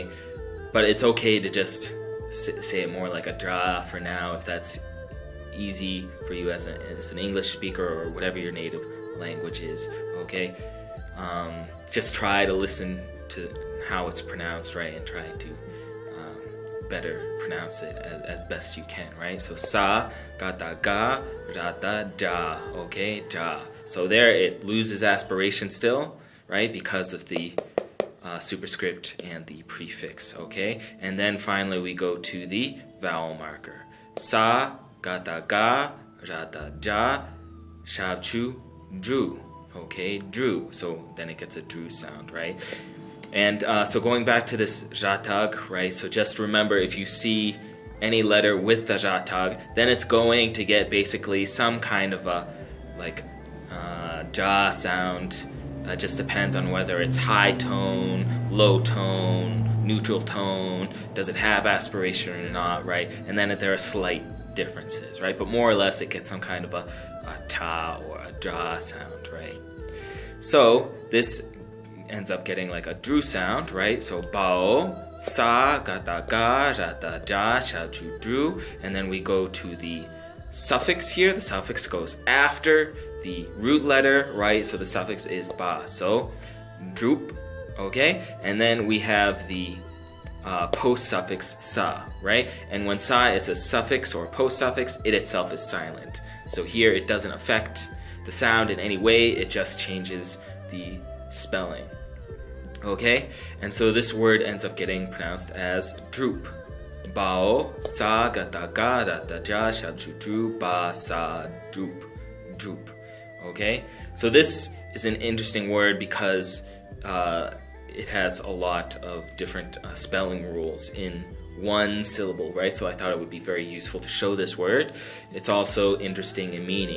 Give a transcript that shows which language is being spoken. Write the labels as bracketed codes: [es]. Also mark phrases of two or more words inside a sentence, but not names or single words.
[en] But it's okay to just say it more like a dra for now, if that's easy for you as an English speaker or whatever your native language is, okay? Just try to listen to how it's pronounced, right, and try to better pronounce it as best you can, right? [bo] So ས་ ག་བཏགས་ ག་ ར་བཏགས་ ཇ, okay, ja. [en] So there it loses aspiration still, right, because of the superscript and the prefix, okay? And then finally we go to the vowel marker. [bo] ས་ ག་བཏགས་ ག་ ར་བཏགས་ ཇ, ཞབས་ཀྱུ་ སྒྲུ, okay, dru. [en] So then it gets a dru sound, right? And so going back to this ratag, right, so just remember, if you see any letter with the ratag, then it's going to get basically some kind of a like ja sound. Just depends on whether it's high tone, low tone, neutral tone, does it have aspiration or not, right? And then there are slight differences, right? But more or less it gets some kind of a ta or a dra sound, right? So this ends up getting like a dru sound, right? [bo] So བ་འོ་ ས་ ག་བཏགས་ ག་ ར་བཏགས་ ཇ, ཞབས་ཀྱུ་ སྒྲུ, [en] and then we go to the suffix here. The suffix goes after the root letter, right? So the suffix is ba. So droop, okay? And then we have the post suffix sa, right? And when sa is a suffix or a post suffix, it itself is silent. So here it doesn't affect the sound in any way, it just changes the spelling. Okay? And so this word ends up getting pronounced as droop. [bo] བ་འོ་ ས་ ག་བཏགས་ ག་ ར་བཏགས་ ཇ་ ཞབས་ཀྱུ་ སྒྲུ་ བ་ ས་ སྒྲུབས. [en] Droop. Okay? So this is an interesting word because it has a lot of different spelling rules in one syllable, right? So I thought it would be very useful to show this word. It's also interesting in meaning.